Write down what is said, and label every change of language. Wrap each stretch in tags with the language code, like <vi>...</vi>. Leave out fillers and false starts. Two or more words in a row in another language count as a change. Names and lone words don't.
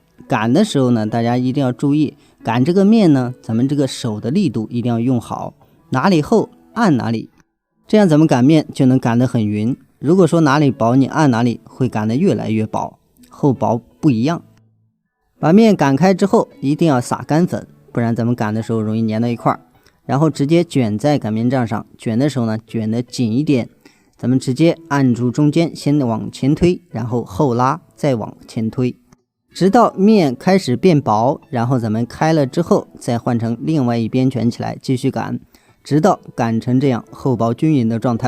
<zh>擀的時候呢，大家一定要注意，擀這個面呢，咱們這個手的力度一定要用好，哪裡厚按哪裡，這樣咱們擀面就能擀得很匀。如果說哪裡薄，你按哪裡會擀得越來越薄，厚薄不一樣。把面擀開之後，一定要撒乾粉，不然咱們擀的時候容易粘到一塊兒。然後直接捲在擀面杖上，捲的時候呢，捲得緊一點。咱們直接按住中間，先往前推，然後後拉，再往前推，直到面開始變薄，然後咱們開了之後，再換成另外一邊捲起來，繼續擀，直到擀成這樣厚薄均勻的狀態。</zh>